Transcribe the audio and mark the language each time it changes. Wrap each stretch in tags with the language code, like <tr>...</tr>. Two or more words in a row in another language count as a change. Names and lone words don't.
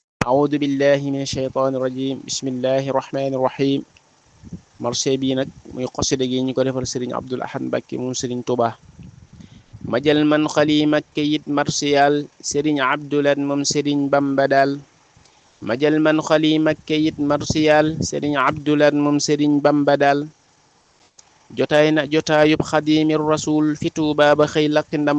<ar>أعوذ بالله من الشيطان الرجيم بسم الله الرحمن الرحيم</ar> <wo>marché bii nag muy xasida gi ñu ko defal sëriñ Abdul Ahad Mbacké moom sëriñ Tuubaa ma jël man xalima kayit marsiyaal sëriñ Abdulat moom sëriñ Bamba daal ma jël man xalima kayit marsiyaal sëriñ Abdulat moom sëriñ Bamba daal jotaay na jotaayub</wo> <ar>خادم الرسول</ar> <wo>fi Tuubaa ba xëy lakki ndam</wo>